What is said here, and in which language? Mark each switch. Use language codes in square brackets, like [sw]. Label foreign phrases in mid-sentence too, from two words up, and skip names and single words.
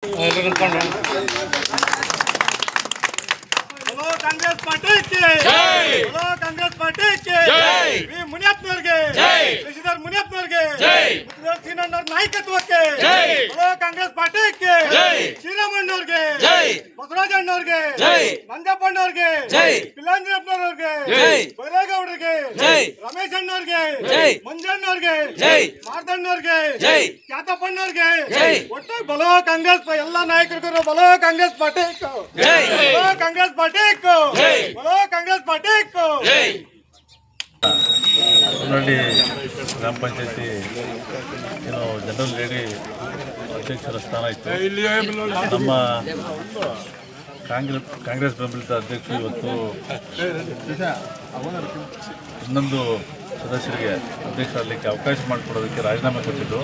[hi] कांग्रेस पार्टी की जय, कांग्रेस पार्टी की जय, मुनियप्पनवರಿಗೆ जय, [kn] ಶಶಿಧರ್ ಮುನಿಯಪ್ಪನವರಿಗೆ जय, ಮುನಿಯಪ್ಪನವರ ನಾಯಕತ್ವಕ್ಕೆ जय, [hi] कांग्रेस पार्टी की जय, [kn] ಶ್ರೀರಾಮಣ್ಣವರಿಗೆ जय, ಬಸವರಾಜಣ್ಣವರಿಗೆ जय, ಮಂಜಪ್ಪಣ್ಣವರಿಗೆ जय, ಪಿಲಾಂಜನಪ್ಪನವರಿಗೆ जय, ಬೈರೇಗೌಡರಿಗೆ जय, ರಮೇಶ್ ಅಣ್ಣವರಿಗೆ जय, ಮಂಜಣ್ಣವರಿಗೆ जय, ಮಾರ್ದಣ್ಣವರಿಗೆ जय, ಖ್ಯಾತಪ್ಪಣ್ಣವರಿಗೆ जय, ಒಟ್ಟು ಬಲೋ ಕಾಂಗ್ರೆಸ್ ಎಲ್ಲ ನಾಯಕರಿಗೂ [hi] बोलो कांग्रेस पार्टी जय, बोलो कांग्रेस पार्टी जय, बोलो कांग्रेस पार्टी को जय। [kn] ಹೊನ್ನಳ್ಳಿ ಗ್ರಾಮ ಪಂಚಾಯತಿ ಏನು ಜನರಲ್ ಲೇಡಿ ಅಧ್ಯಕ್ಷರ ಸ್ಥಾನ ಇತ್ತು. ನಮ್ಮ ಕಾಂಗ್ರೆಸ್ ಬೆಂಬಲಿತ ಅಧ್ಯಕ್ಷರು ಇವತ್ತು ಇನ್ನೊಂದು ಸದಸ್ಯರಿಗೆ ಅಧ್ಯಕ್ಷರಾಗಲಿಕ್ಕೆ ಅವಕಾಶ ಮಾಡಿಕೊಡೋದಕ್ಕೆ ರಾಜೀನಾಮೆ ಕೊಟ್ಟಿದ್ದು.